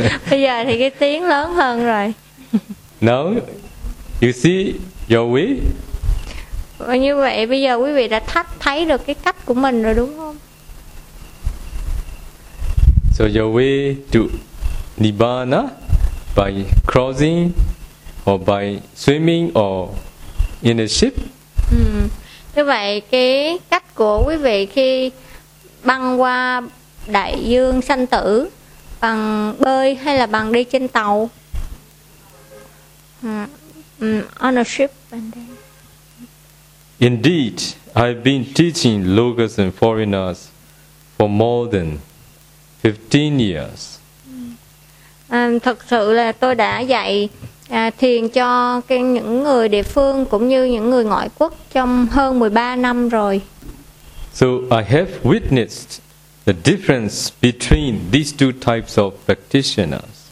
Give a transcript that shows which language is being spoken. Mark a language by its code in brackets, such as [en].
[vi] Bây giờ thì cái tiếng lớn hơn rồi. [en] Now you see your way. [vi] Và như vậy bây giờ quý vị đã thấy được cái cách của mình rồi đúng không? [en] So your way to Nibbana by crossing or by swimming or in a ship. [vi] Như vậy cái cách của quý vị khi băng qua đại dương sanh tử bằng bơi hay là bằng đi trên tàu? [en] On a ship. Indeed, I've been teaching locals and foreigners for more than 15 years. [vi] Thật sự là tôi đã dạy thiền cho những người địa phương cũng như những người ngoại quốc trong hơn 13 năm rồi. [en] So I have witnessed the difference between these two types of practitioners.